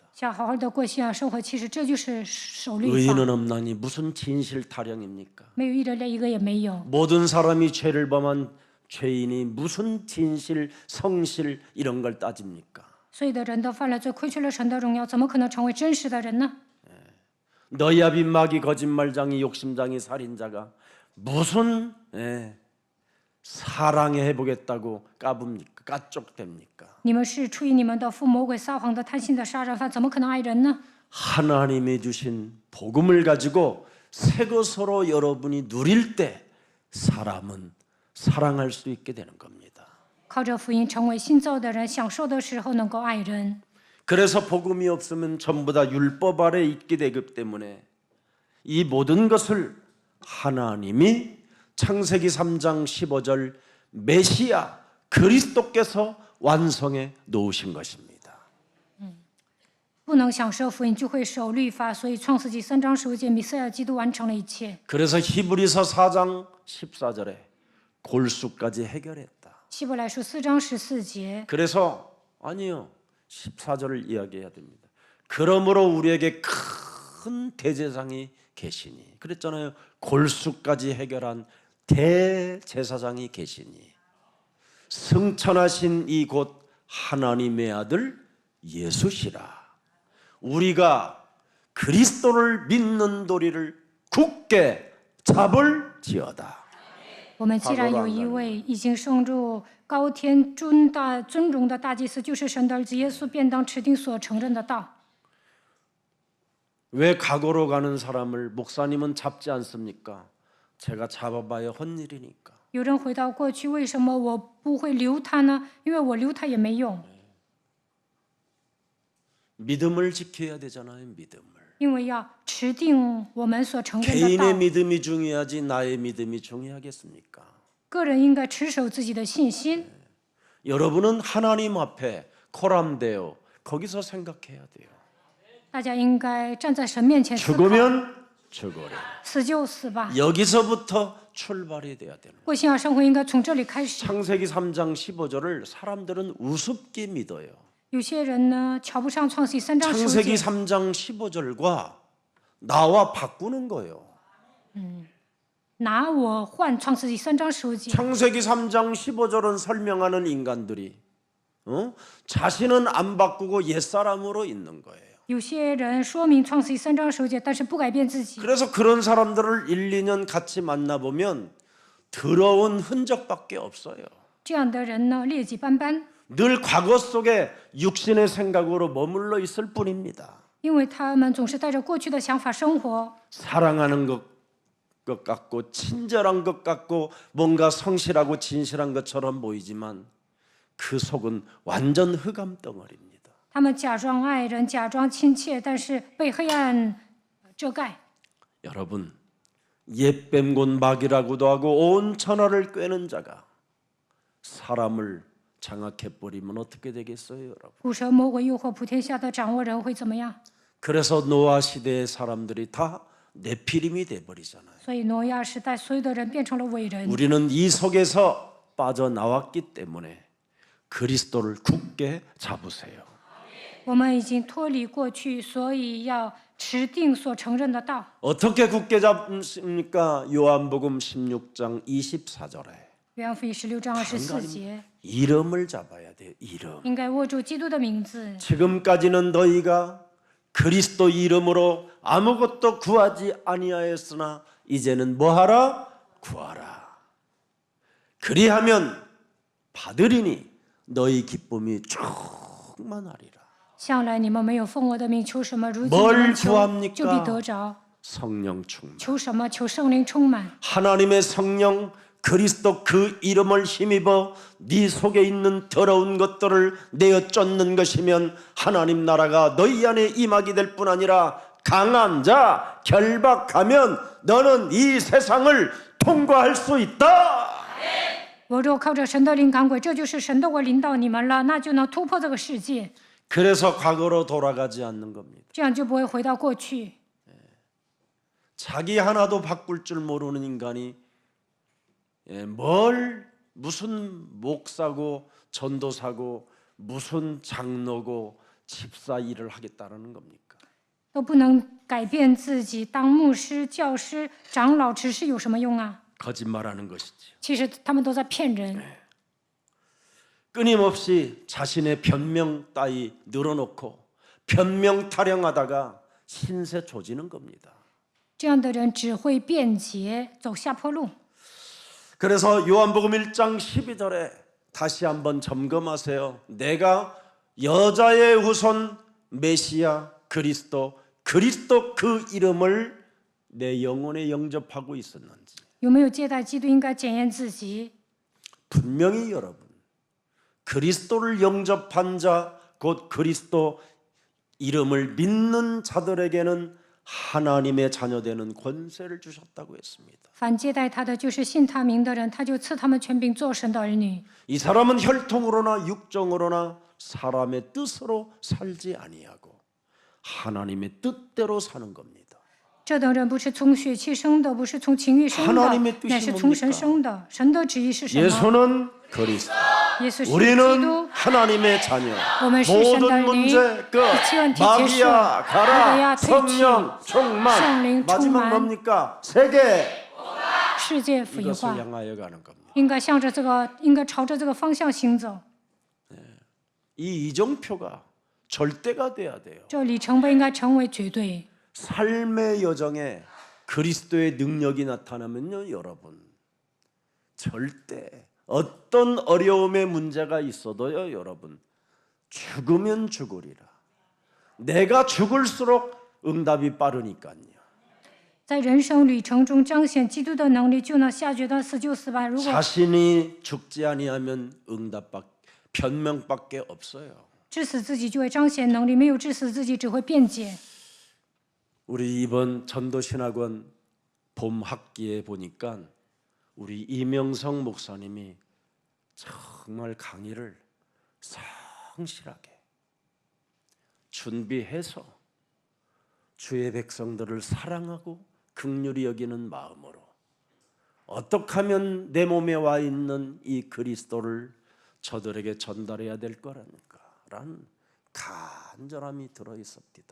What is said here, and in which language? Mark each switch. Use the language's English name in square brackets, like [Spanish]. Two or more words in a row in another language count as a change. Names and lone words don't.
[Chinese] 想好好的过信仰生活，其实这就是守律法。 [Korean] 의인은 없나니 무슨 진실 타령입니까? [Chinese] 没有义人，连一个也没有。 [Korean] 모든 사람이 죄를 범한 죄인이 무슨 진실, 성실 이런 걸 따집니까? [Chinese] 所有的人都犯了罪，亏缺了神的荣耀，怎么可能成为真实的人呢？ [Korean] 너희야 빈마귀 거짓말장이 욕심장이 살인자가 무슨 사랑해 보겠다고 까붑니까? 까쪽됩니까? [Chinese] 你们是出于你们的父魔鬼撒谎的贪心的杀人犯，怎么可能爱人呢？ [Korean] 하나님이 주신 복음을 가지고 새 것으로 여러분이 누릴 때 사람은 사랑할 수 있게 되는 겁니다. [Chinese] 靠着福音成为新造的人，享受的时候能够爱人。 [Korean] 그래서 복음이 없으면 전부 다 율법 아래 있게 되기 때문에 이 모든 것을 하나님이 창세기 3장 15절 메시아 그리스도께서 완성해 놓으신 것입니다. [Chinese] 不能享受福音，就会守律法。所以创世纪3章15节，弥赛亚基督完成了一切。 [Korean] 그래서 히브리서 4장 14절에 골수까지 해결했다. [Chinese] 希伯来书4章14节， [Korean] 그래서 아니요. 14절을 이야기해야 됩니다. 그러므로 우리에게 큰 대제사장이 계시니 그랬잖아요. 골수까지 해결한 대제사장이 계시니 승천하신 이곳 하나님의 아들 예수시라. 우리가 그리스도를 믿는 도리를 굳게 잡을지어다. [Chinese] 我们既然有一位已经升入高天尊荣的大祭司，就是神的儿子耶稣，便当持定所承认的道。 [Korean] 왜 과거로 가는 사람을 목사님은 잡지 않습니까? 제가 잡아봐야 헛일이니까. [Chinese] 有人回到过去，为什么我不会留他呢？因为我留他也没用， [Korean] 믿음을 지켜야 되잖아요. 믿음을. [Chinese] 因为要持定我们所承认的 [Korean] 개인의 [Chinese] 道。 [Korean] 믿음이 중요하지 나의 믿음이 중요하겠습니까? [Chinese] 个人应该持守自己的信心。 [Korean] 여러분은 하나님 앞에 코람데오 거기서 생각해야 돼요. [Chinese] 大家应该站在神面前思考。 [Korean] 죽으면 죽으리. [Chinese] 死就死吧。 [Korean] 여기서부터 출발이 돼야 되는 거예요. [Chinese] 过信仰生活应该从这里开始。 [Korean] 창세기 3장 15절을 사람들은 우습게 믿어요. [Chinese] 有些人呢瞧不上创世纪3章15 [Korean] 창세기 [Chinese] 节， [Korean] 3장 15절과 나와 바꾸는 거예요. [Chinese] 拿我换创世纪3章15节。 [Korean] 창세기 3장 15절은 설명하는 인간들이 자신은 안 바꾸고 옛사람으로 있는 거예요. [Chinese] 有些人说明创世纪3章15节，但是不改变自己。 [Korean] 그래서 그런 사람들을 1, 2년 같이 만나보면 더러운 흔적밖에 없어요. [Chinese] 这样的人呢，劣迹斑斑， [Korean] 늘 과거 속에 육신의 생각으로 머물러 있을 뿐입니다. [Chinese] 因为他们总是带着过去的想法生活， [Korean] 사랑하는 것 같고 친절한 것 같고 뭔가 성실하고 진실한 것처럼 보이지만 그 속은 완전 흑암 덩어리입니다. [Chinese] 他们假装爱人，假装亲切，但是被黑暗遮盖。 [Korean] 여러분, 옛뱀곤 막이라고도 하고 온 천하를 꿰는 자가 사람을 장악해버리면 어떻게 되겠어요, 여러분? [Chinese] 古蛇魔鬼诱惑普天下的掌握人会怎么样？ [Korean] 그래서 노아 시대의 사람들이 다 네피림이 돼버리잖아요. [Chinese] 所以挪亚时代所有的人变成了伟人。 [Korean] 우리는 이 속에서 빠져나왔기 때문에 그리스도를 굳게 잡으세요. [Chinese] 我们已经脱离过去，所以要持定所承认的道。 [Korean] 어떻게 굳게 잡습니까? 요한복음 16장 24절에 [Chinese] 约翰福音16章24节， [Korean] 이름을 잡아야 돼요. 이름. [Chinese] 应该握住基督的名字。 [Korean] 지금까지는 너희가 그리스도 이름으로 아무것도 구하지 아니하였으나 이제는 뭐하라? 구하라. 그리하면 받으리니 너희 기쁨이 충만하리라. [Chinese] 向来你们没有奉我的名求什么，如今 [Korean] 뭘 [Chinese] 你们求 [Korean] 구합니까 [Chinese] 就必得着。 [Korean] 성령 충만. [Chinese] 求什么？求圣灵充满。 [Korean] 하나님의 성령 그리스도 그 이름을 힘입어 네 속에 있는 더러운 것들을 내어 쫓는 것이면 하나님 나라가 너희 안에 임하게 될 뿐 아니라 강한 자 결박하면 너는 이 세상을 통과할 수 있다. [Chinese] 我若靠着神的灵赶鬼，这就是神的我领导你们了，那就能突破这个世界， [Korean] 그래서 과거로 돌아가지 않는 겁니다. [Chinese] 这样就不会回到过去。 [Korean] 자기 하나도 바꿀 줄 모르는 인간이 무슨 목사고 전도사고 무슨 장로고 집사 일을 하겠다는 겁니까? [Chinese] 都不能改变自己，当牧师、教师、长老、执事有什么用啊？ [Korean] 거짓말하는 것이지요. [Chinese] 其实他们都在骗人， [Korean] 끊임없이 자신의 변명 따위 늘어놓고 변명 타령하다가 신세 조지는 겁니다. 这样的人只会辩解，走下坡路。 그래서 요한복음 1장 12절에 다시 한번 점검하세요. 내가 여자의 후손 메시아 그리스도 그 이름을 내 영혼에 영접하고 있었는지. [Chinese] 有没有接待基督？应该检验自己。 [Korean] 분명히 여러분 그리스도를 영접한 자 곧 그리스도 이름을 믿는 자들에게는 하나님의 자녀되는 권세를 주셨다고 했습니다. [Chinese] 凡接待他的，就是信他名的人，他就赐他们权柄做神的儿女。 [Korean] 이 사람은 혈통으로나 육정으로나 사람의 뜻으로 살지 아니하고 하나님의 뜻대로 사는 겁니다. [Chinese] 这等人不是从血气生的，不是从情欲生 [Korean] 하나님의 [Chinese] 的， [Korean] 뜻이 [Chinese] 乃是从神 [Korean] 뭡니까? [Chinese] 生的。神的旨意是什么？ [Korean] 예수는 그리스도, [Chinese] 耶稣是基 [Korean] 우리는 [Chinese] 督， [Korean] 하나님의 자녀. [Chinese] 我们是神的 [Korean] 모든 [Chinese] 儿女。 [Korean] 문제 끝. [Chinese] 一切问题结束， [Korean] 마귀야 [Chinese] 魔鬼 [Korean] 가라. [Chinese] 要退去， [Korean] 성령 충만. [Chinese] 圣灵充 [Korean] 마지막 [Chinese] 满， [Korean] 뭡니까? 세계. [Chinese] 世界福音 [Korean] 이것을 [Chinese] 化， [Korean] 향하여 가는 겁니다. [Chinese] 应该向着这个，应该朝着这个方向行走。 [Korean] 이 이정표가 절대가 돼야 돼요. [Chinese] 这里程碑应该成为绝对。 [Korean] 삶의 여정에 그리스도의 능력이 나타나면요, 여러분. 절대 어떤 어려움의 문제가 있어도요, 여러분. 죽으면 죽으리라. 내가 죽을수록 응답이 빠르니까요. [Chinese] 在人生旅程中彰显基督的能力，就能下决断死就死吧。如果 [Korean] 자신이 죽지 아니하면 변명밖에 없어요. [Chinese] 致死自己，就会彰显能力；没有致死自己，只会辩解。 [Korean] 우리 이번 전도신학원 봄 학기에 보니까 우리 이명성 목사님이 정말 강의를 성실하게 준비해서 주의 백성들을 사랑하고 긍휼히 여기는 마음으로 어떻게 하면 내 몸에 와 있는 이 그리스도를 저들에게 전달해야 될 거라는 간절함이 들어 있습니다.